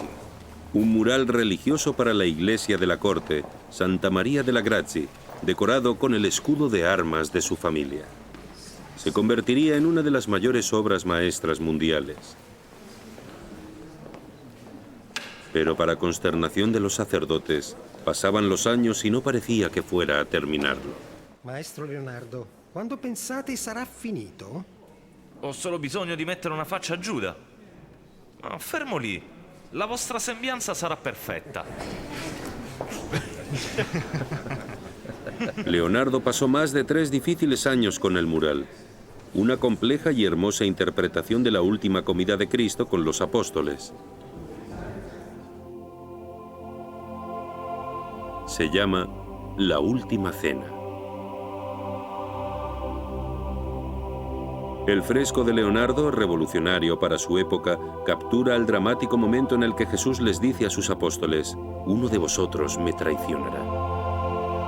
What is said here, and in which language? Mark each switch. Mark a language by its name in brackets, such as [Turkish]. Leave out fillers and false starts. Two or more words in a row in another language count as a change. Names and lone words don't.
[Spanish] Un mural religioso para la iglesia de la corte, Santa María della Grazie, decorado con el escudo de armas de su familia. Se convertiría en una de las mayores obras maestras mundiales. Pero para consternación de los sacerdotes, pasaban los años y no parecía que fuera a terminarlo. [Italian] Maestro Leonardo, quando pensate sarà finito? Ho solo bisogno di mettere una faccia a Giuda. Ma fermo lì. La vostra sembianza sarà perfetta. [Spanish] Leonardo pasó más de 3 difíciles años con el mural. Una compleja y hermosa interpretación de la última comida de Cristo con los apóstoles. Se llama La Última Cena. El fresco de Leonardo, revolucionario para su época, captura el dramático momento en el que Jesús les dice a sus apóstoles: uno de vosotros me traicionará.